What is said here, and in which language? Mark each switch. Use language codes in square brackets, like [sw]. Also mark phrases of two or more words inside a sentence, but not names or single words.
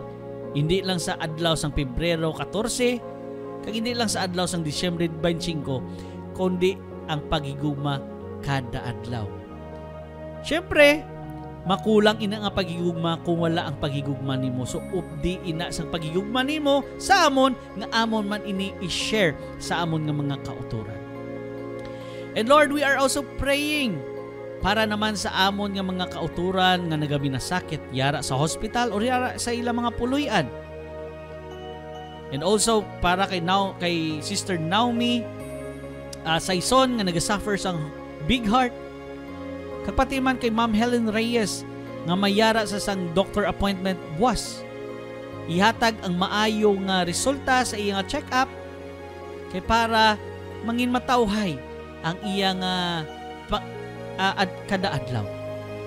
[hil] Hindi lang sa adlaw sang Pebrero 14 kag hindi lang sa adlaw sang Disyembre 25, kundi ang paghigugma kada adlaw. Siyempre, makulang ina nga paghigugma kung wala ang paghigugma nimo. So updi ina sang paghigugma nimo sa amon nga amon man ini i-share sa amon nga mga kauturan. [en] And Lord, we are also praying [hil] para naman sa amon nga mga kauturan nga nagabinasakit yara sa hospital o yara sa ilang mga puluyan. [en] And also [hil] para kay Sister Naomi Saison nga nagasuffer sang [en] big heart. [hil] Kapati man kay Ma'am Helen Reyes nga mayara sa sang [en] doctor appointment [hil] buwas. Ihatag ang maayo nga resulta sa iyang check-up kay para mangin matawhay ang iyang kada adlaw.